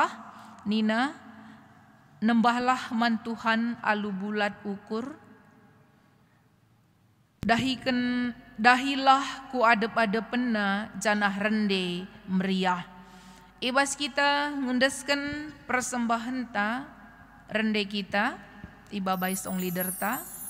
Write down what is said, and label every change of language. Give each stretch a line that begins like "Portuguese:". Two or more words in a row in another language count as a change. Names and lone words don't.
Batak Karo: Nina nembahlah man Tuhan alu bulat ukur. Dahilah ku adep-adepena janah rende meriah. Ibas kita ngundeskan persembahan ta rende kita iba
English: by song leader
Batak Karo: ta.